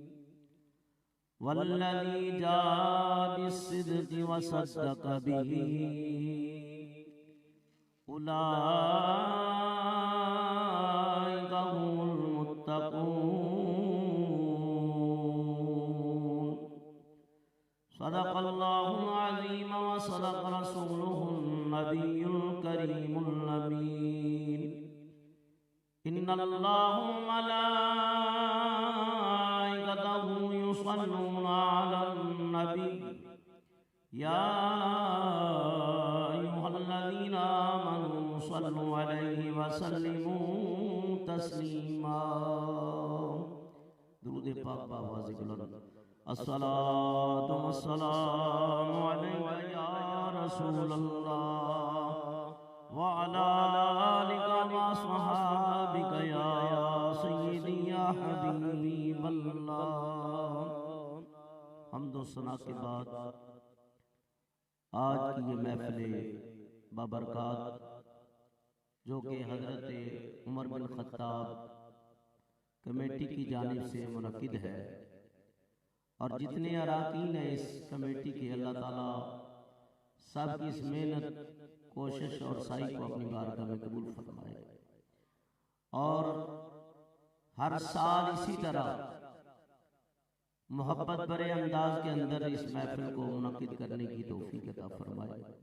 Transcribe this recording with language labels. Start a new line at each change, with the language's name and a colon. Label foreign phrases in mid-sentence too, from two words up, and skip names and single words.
Arabic: والذي جاء بالصدق وصدق به أولئك هم المتقون. صدق الله العظيم وصدق رسوله النبي الكريم الأمين. إن الله وملائكته يصلون على النبي يا أيها الذين آمنوا صلوا عليه وسلموا تسليما.
Urdu: درود پاک باآواز بلند.
Arabic: الصلاة والسلام عليك يا رسول الله وعلى آلك وأصحابك يا سيدي يا حبيب الله.
Urdu: حمد و ثنا کے بعد آج کی یہ محفل بابرکت جو کہ حضرت عمر بن خطاب کمیٹی کی جانب سے منعقد ہے اور جتنے اراکین ہیں اس کمیٹی کے، اللہ تعالی سب کی اس محنت، کوشش اور سعی کو اپنی بارگاہ میں قبول فرمائے اور ہر سال اسی طرح محبت بھرے انداز کے اندر اس محفل کو منعقد کرنے کی توفیق عطا فرمائے.